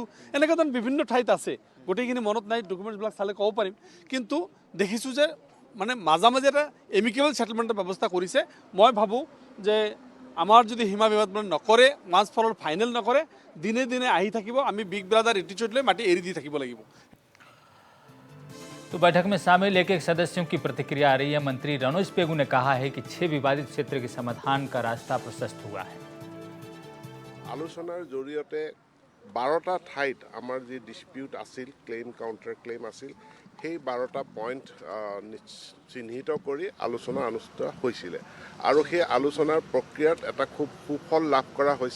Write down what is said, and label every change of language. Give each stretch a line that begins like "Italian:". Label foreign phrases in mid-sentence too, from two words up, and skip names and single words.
Assamese: এনেকুৱা ধৰণৰ বিভিন্ন ঠাইত আছে, গোটেইখিনি মনত নাই, ডকুমেণ্টছবিলাক চালে ক'ব পাৰিম। কিন্তু দেখিছোঁ যে মানে মাজে এটা
English: amicable settlementৰ
Assamese: ব্যৱস্থা কৰিছে। মই ভাবোঁ যে আমাৰ যদি সীমা বিবাদ নকৰে,
English: once for all final
Assamese: নকৰে, দিনে দিনে আহি থাকিব, আমি
English: big brother attitude
Assamese: লৈ মাটি এৰি দি থাকিব লাগিব।
Hindi: तो बैठक में शामिल एक सदस्यों की प्रतिक्रिया आ रही है। मंत्री रनोज पेगू ने कहा है कि 6 विवादित क्षेत्र के समाधान का रास्ता प्रशस्त हुआ है।
Assamese: আলোচনাৰ জৰিয়তে 12টা ঠাইত আমাৰ যি ডিসপিউট আছিল,
English: claim counter claim
Assamese: আছিল, সেই 12টা পইণ্ট চিহ্নিত কৰি আলোচনা অনুষ্ঠিত হৈছিলে। আৰু সেই আলোচনাৰ প্ৰক্ৰিয়াত এটা খুব সুফল লাভ কৰা হৈছে।